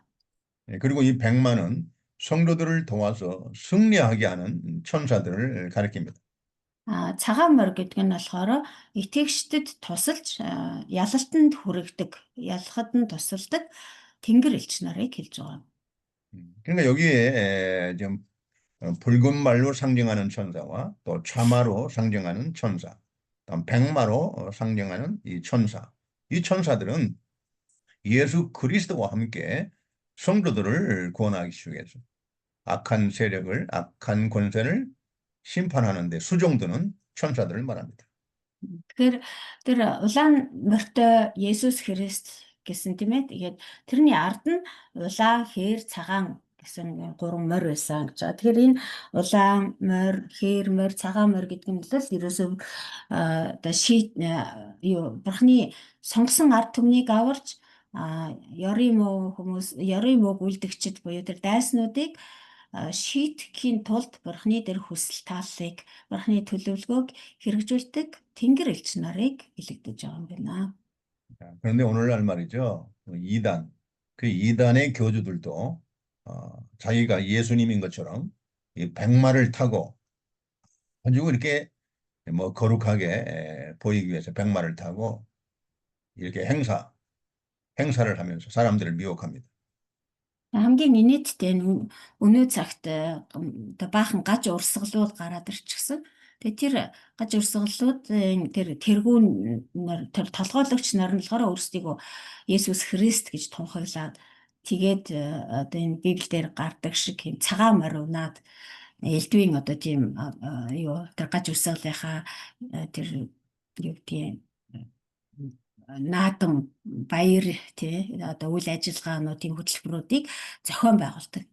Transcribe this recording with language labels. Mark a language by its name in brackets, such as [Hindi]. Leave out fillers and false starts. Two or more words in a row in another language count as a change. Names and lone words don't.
[Korean] 그리고 이 백마는 성도들을 도와서 승리하게 하는 천사들을 가리킵니다. [Mongolian] Цагаан морь гэдэг нь болохоор итгэгчдэд тусалж ялалтанд хүргэдэг, ялахад нь тусалдаг тэнгэр элч нарыг хэлж байгаа. [Korean] 그러니까 여기에 좀 붉은 말로 상징하는 천사와 또 차마로 상징하는 천사, 또 백마로 상징하는 이 천사. 이 천사들은 예수 그리스도와 함께 성도들을 구원하기 위해서 악한 세력을, 악한 권세를 심판하는 데 수종드는 천사들을 말합니다. [Mongolian] Тэгэхээр тэр улаан морьтой Есүс Христ гэсэн тийм ээ. Тэгээд тэрний ард нь улаан, хээр, цагаан гэсэн гурван морь байсан гэж. Тэгэхээр энэ улаан морь, хээр морь, цагаан морь гэдэг нь бол ерөөсөө оо шийд юу бурхны сонгосон ард түмнийг аварч ёрийн муу хүмүүс, ёрийн мууг үлдгчид буюу тэр дайснуудыг шийтгэхийн тулд бурхны дээр хүсэл тааллыг, бурхны төлөвлөгөөг хэрэгжүүлдэг тэнгэр элч нарыг илэгдэж байгаа юм байна. [Korean] 그런데 오늘날 말이죠. 이단, 그 이단의 교주들도 자기가 예수님인 것처럼 이 백마를 타고 아주 이렇게 뭐 거룩하게 보이기 위해서 백마를 타고 이렇게 행사를 하면서 사람들을 미혹합니다. [Mongolian] Хамгийн инээдтэй нь өнөө цагт одоо баахан гаж урсгалууд гараад ирчихсэн. Тэгээ тэр гаж урсгалуудын тэр тэргүүн нар тэр толгойлогч нар нь болохоор өөрсдийгөө Есүс Христ гэж тунхаглаад тэгээд одоо энэ Библиэлд гардаг шиг юм цагаан морь унаад элдвийн одоо тийм юу тэр гаж урсгалынхаа тэр юу гэдгийг наадам баяр тий одоо үйл ажиллагаануудын хөтөлбөрүүдийг зохион байгуулдаг.